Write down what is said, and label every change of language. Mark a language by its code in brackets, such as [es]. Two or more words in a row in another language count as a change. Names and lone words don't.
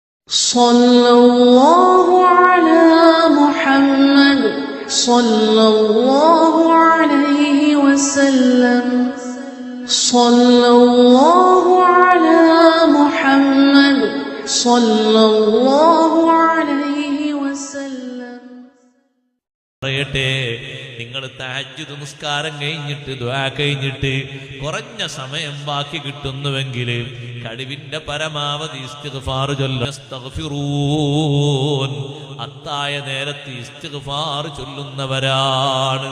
[ar] صلى الله على محمد صلى الله عليه وسلم صلى الله على محمد صلى الله عليه وسلم. [ml] പറയട്ടെ, നിങ്ങൾ തഹജ്ജുദ് നിസ്കാരം കഴിഞ്ഞിട്ട് ദുആ കഴിഞ്ഞിട്ട് കുറഞ്ഞ സമയം ബാക്കി കിട്ടുന്നുവെങ്കിൽ കഴിവിന്റെ പരമാവധി ഇസ്തിഗ്ഫാർ ചൊല്ലുൻ. അത്തായ നേരത്ത് ഇസ്തിഗ്ഫാർ ചൊല്ലുന്നവരാണ്.